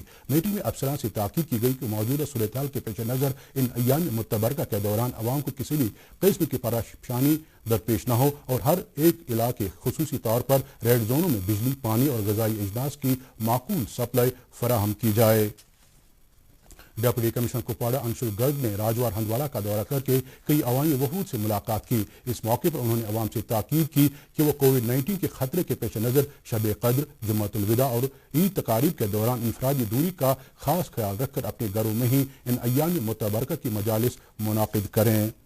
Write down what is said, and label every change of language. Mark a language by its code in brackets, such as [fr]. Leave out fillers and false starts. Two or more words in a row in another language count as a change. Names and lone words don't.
[ur] میٹنگ میں افسران سے تاکید کی گئی کہ موجودہ صورتحال کے پیش نظر ان ایام متبرکہ کے دوران عوام کو کسی بھی قسم کی پریشانی درپیش نہ ہو اور ہر ایک علاقے خصوصی طور پر ریڈ زونوں میں بجلی، پانی اور غذائی اجناس کی معقول سپلائی فراہم کی جائے۔ ڈپٹی کمشنر کپواڑہ انشول گرگ نے راجوار ہندواڑہ کا دورہ کر کے کئی عوامی وفود سے ملاقات کی۔ اس موقع پر انہوں نے عوام سے تاکید کی کہ وہ کووڈ-19 کے خطرے کے پیش نظر شب قدر، جمعۃ الوداع اور عید تقاریب کے دوران انفرادی دوری کا خاص خیال رکھ کر اپنے گھروں میں ہی ان ایام متبرکہ کی مجالس منعقد کریں۔